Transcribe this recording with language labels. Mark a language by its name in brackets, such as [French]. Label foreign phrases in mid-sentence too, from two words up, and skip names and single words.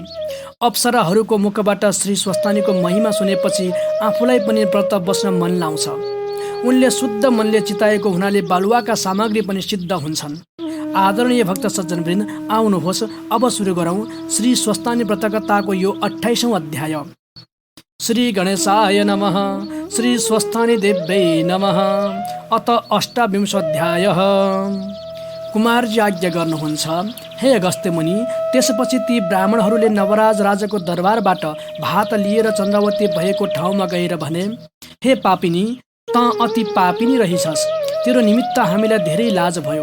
[Nepali] अप्सराहरूको मुखबाट श्री स्वस्तानीको महिमा सुनेपछि आफूलाई पनि व्रत बस्न मन लाउँछ। उनले शुद्ध मनले चिताएको हुनाले बालुवाका सामग्री पनि सिद्ध हुन्छन्। आदरणीय भक्त सज्जनवृन्द, आउनुहोस् अब सुरु गरौँ श्री स्वस्तानी व्रतकथाको यो 28औं अध्याय। [Sanskrit] श्री गणेशाय नमः। श्री स्वस्तानी देव्यै नमः। अत 28वाध्यायः। [Nepali] कुमारजी आज्ञा गर्नुहुन्छ, हे अगस्त्य मुनि, त्यसपछि ती ब्राह्मणहरूले नवराज राजाको दरबारबाट भात लिएर चन्द्रावती भएको ठाउँमा गएर भने, हे पापिनी, त अति पापिनी रहिछस्, तेरो निमित्त हामीलाई धेरै लाज भयो।